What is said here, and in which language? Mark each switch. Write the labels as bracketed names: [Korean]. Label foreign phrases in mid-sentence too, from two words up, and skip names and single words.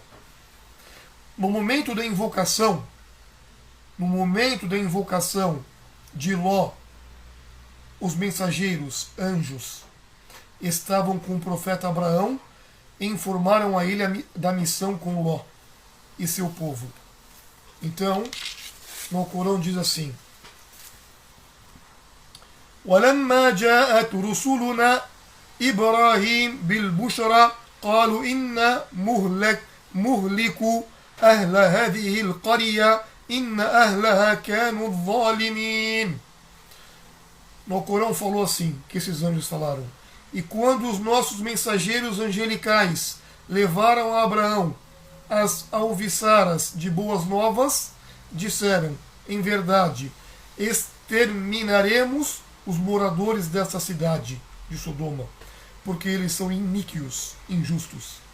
[Portuguese] No momento da invocação de Ló, os mensageiros, anjos, estavam com o profeta Abraão e informaram a ele da missão com Ló e seu povo. Então, no Corão diz assim: [Arabic] وَلَمَّا جَاءَتْ رُسُلُنَا إِبْرَاهِيمَ بِالْبُشْرَى قَالُوا إِنَّا مُهْلِكُ أَهْلَ هَذِهِ الْقَرْيَةِ إِنَّ أَهْلَهَا كَانُوا ظَالِمِينَ. [Portuguese] No Corão falou assim, que esses anjos falaram: e quando os nossos mensageiros angelicais levaram a Abraão as alviçaras de boas novas, disseram: em verdade, exterminaremos os moradores dessa cidade de Sodoma, porque eles são iníquos, injustos.